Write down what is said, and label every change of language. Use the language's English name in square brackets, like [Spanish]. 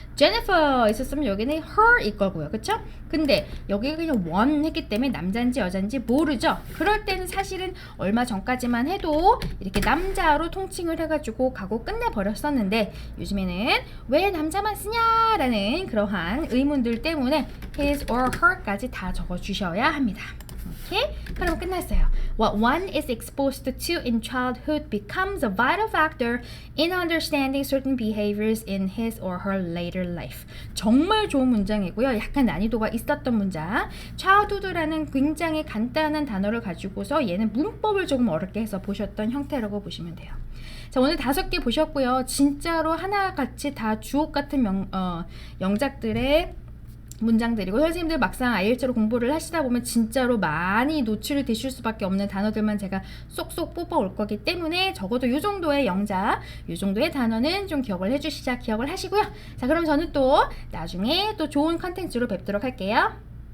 [Korean] Jennifer 있었으면 여기는 her일 거고요. 그쵸? 근데 여기가 그냥 one 했기 때문에 남자인지 여자인지 모르죠. 그럴 때는 사실은 얼마 전까지만 해도 이렇게 남자로 통칭을 해가지고 가고 끝내버렸었는데 요즘에는 왜 남자만 쓰냐라는 그러한 의문들 때문에 his or her까지 다 적어주셔야 합니다. 오케이? 그럼 끝났어요. [English] What one is exposed to in childhood becomes a vital factor in understanding certain behaviors in his or her later life. [Korean] 정말 좋은 문장이고요. 약간 난이도가 있었던 문장. childhood라는 굉장히 간단한 단어를 가지고서 얘는 문법을 조금 어렵게 해서 보셨던 형태라고 보시면 돼요. 자, 오늘 5개 보셨고요. 진짜로 하나같이 다 주옥 같은 영작들의 문장들이고 선생님들 막상 IELTS로 공부를 하시다 보면 진짜로 많이 노출이 되실 수밖에 없는 단어들만 제가 쏙쏙 뽑아올 거기 때문에 적어도 이 정도의 영작, 이 정도의 단어는 좀 기억을 해주시자 기억을 하시고요. 자, 그럼 저는 또 나중에 또 좋은 컨텐츠로 뵙도록 할게요.